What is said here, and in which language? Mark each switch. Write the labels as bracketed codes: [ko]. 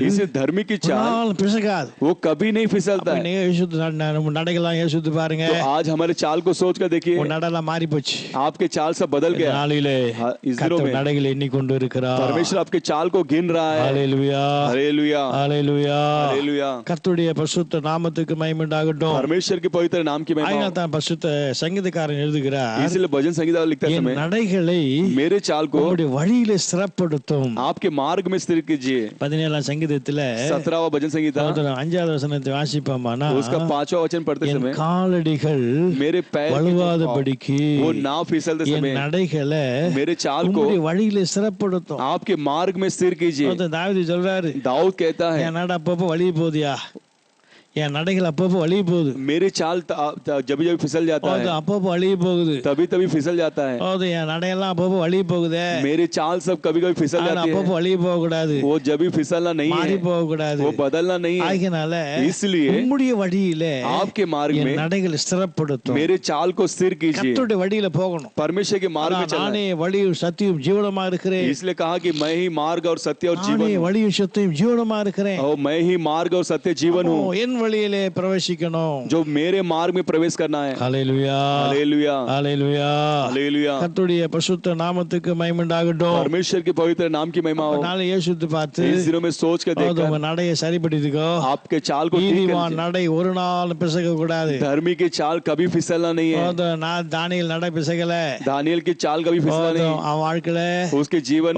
[hi] इसे धर्मी की चाल [ta] பிசகாது. [hi] वो कभी नहीं फिसलता है। [ta] நடைகள்லாம் யோசித்து பாருங்க. [hi] तो आज हमारे चाल को सोच कर देखिए, [ta] உன் நடலாம் மாறி போச்சு. [hi] आपके चाल सब बदल गया। [ta] நாளிலே [hi] इस दिनों [ta] கர்த்தர் [hi] में [ta] நடைகளை எண்ணிக்கொண்டு இருக்கிறார். [hi] परमेश्वर आपके चाल को गिन रहा है। [ta] ஹalleluya. [hi] हालेलुया। [ta] ஹalleluya. [hi] हालेलुया। [ta] கர்த்தருடைய பரிசுத்த நாமத்துக்கு மகிமை உண்டாகட்டும். [hi] परमेश्वर के पवित्र नाम की महिमा [ta] அதனால [hi] हो। [ta] தான் பரிசுத்த சங்கீதக்காரன் எழுதுகிறார், [hi] इसलिए भजन संगीत लिखते [ta] என் [hi] समय [ta] நடைகளை [hi] मेरे चाल को [ta] உம்முடைய வழியிலே ஸ்திரப்படுத்தும். [hi] आपके मार्ग में स्थिर कीजिए। [ta] 17ஆம் சங்கீதத்துல [hi] 17वां भजन संगीत, [ta] 5வது வசனத்தை வாசிப்போமானா, [hi] उसका 5वां वचन पढ़ते [ta] என் [hi] समय [ta] காலடிகள் [hi] मेरे पैर की जो [ta] வழுவாதபடிக்கு [hi] वो ना फिसलते [ta] என் [hi] समय [ta] நடைகளை [hi] मेरे चाल को [ta] உம்முடைய வழியிலே ஸ்திரப்படுத்தும். [hi] आपके मार्ग में स्थिर कीजिए। [ta] தாவீது சொல்றாரு, [hi] दाऊद कहता है, [ta] என் நட அப்பப்போ வழி போதியா, என் நடைகள் அப்பப்போ வழி போகுது [hi] मेरी चाल जब जब फिसल जाता [ta] அது [hi] है, [ta] அப்பப்போ வழி போகுது [hi] तभी तभी फिसल जाता है। [ta] அது என் நடையெல்லாம் அப்பப்போ வழி போகுதே [hi] मेरी चाल सब कभी कभी फिसल [ta] ஆனா [hi] जाती [ta] அப்பப்போ [hi] है, [ta] வழி போக கூடாது [hi] वो जब भी फिसलना नहीं [ta] மாறி [hi] है, [ta] போக கூடாது [hi] वो बदलना नहीं है। [ta] ஆகினால [hi] इसलिए [ta] உம்முடைய வழியிலே [hi] आपके मार्ग [ta] என் [hi] में [ta] நடைகள் ஸ்திரப்படுத்தும் [hi] मेरे चाल को स्थिर कीजिए, [ta] கர்த்தருடைய வழியில போகணும் [hi] परमेश्वर के मार्ग में [ta] அதான் [hi] चलना [ta] நானே வழியும் சத்தியம் ஜீவனமா இருக்கிறேன் [hi] है। इसलिए कहा कि मैं ही मार्ग और सत्य और [ta] நானே [hi] जीवन हूँ, [ta] வழியும் சத்தியம் ஜீவனமா இருக்கிறேன் [hi] और मैं ही मार्ग और सत्य जीवन हूँ, [ta] என் வழியிலே பிரவேசிக்கணும் [hi] जो मेरे मार्ग में प्रवेश करना है। [ta] ஹalleluya [hi] हालेलुया, [ta] ஹalleluya [hi] हालेलुया। [ta] கர்த்தருடைய பரிசுத்த நாமத்துக்கு மகிமை உண்டாகட்டும் [hi] परमेश्वर के पवित्र नाम की महिमा हो। [ta] நாளை இயேசுத்து பார்த்து [hi] इस दिनों में सोच कर [ta] அது [hi] देखकर [ta] உங்க நடையை சரிப்படுத்திக்கோ [hi] आपके चाल को ठीक [ta] நீதிமான் [hi] कर [ta] நடை ஒரு நாள் பிசக கூடாது [hi] धर्मी की चाल कभी फिसलना नहीं है। [ta] அது நான் தானியேல் நடை பிசகல [hi] दानियल की चाल कभी फिसलना [ta] அது [hi] नहीं, [ta] அவன் வாழ்க்கையில [hi] उसके जीवन